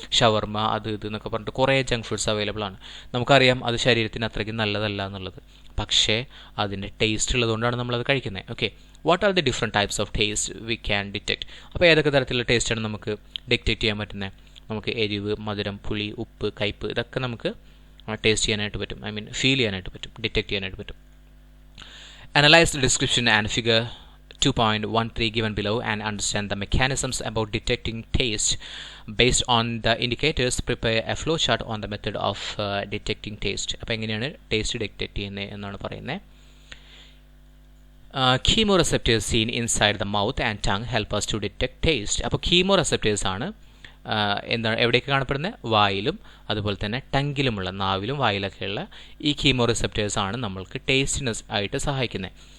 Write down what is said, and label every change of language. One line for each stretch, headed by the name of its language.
Malayalam: ഷവർമ അത് ഇത് എന്നൊക്കെ പറഞ്ഞിട്ട് കുറേ ജങ്ക് ഫുഡ്സ് അവൈലബിൾ ആണ്. നമുക്കറിയാം അത് ശരീരത്തിന് അത്രയ്ക്ക് നല്ലതല്ല എന്നുള്ളത്, പക്ഷേ അതിൻ്റെ ടേസ്റ്റ് ഉള്ളതുകൊണ്ടാണ് നമ്മളത് കഴിക്കുന്നത്.
English: Okay, what are the different types of taste we can detect?
Malayalam: അപ്പോൾ ഏതൊക്കെ തരത്തിലുള്ള ടേസ്റ്റാണ് നമുക്ക് ഡിറ്റക്ട് ചെയ്യാൻ പറ്റുന്നത്? നമുക്ക് എരിവ്, മധുരം, പുളി, ഉപ്പ്, കയ്പ്പ്, ഇതൊക്കെ നമുക്ക് ടേസ്റ്റ് ചെയ്യാനായിട്ട് പറ്റും. ഐ മീൻ ഫീൽ ചെയ്യാനായിട്ട് പറ്റും, ഡിറ്റക്ട് ചെയ്യാനായിട്ട് പറ്റും.
English: Analyse the description and figure 2.13 given below and understand the mechanisms about detecting taste. Based on the indicators, prepare a flow chart on the method of detecting taste.
Malayalam: അപ്പോൾ എങ്ങനെയാണ് taste detect ചെയ്യുന്നത് എന്നാണ് പറയുന്നത്.
English: Chemoreceptors seen inside the mouth and tongue help us to detect taste.
Malayalam: അപ്പോൾ chemoreceptors ആണ് എന്താണ് എവിടെയൊക്കെ കാണപ്പെടുന്നത്? വായിലും അതുപോലെ തന്നെ ടങ്കിലുമുള്ള, നാവിലും വായിലൊക്കെയുള്ള ഈ കീമോറിസെപ്റ്റേഴ്സ് ആണ് നമ്മൾക്ക് ടേസ്റ്റിന് ആയിട്ട് സഹായിക്കുന്നത്.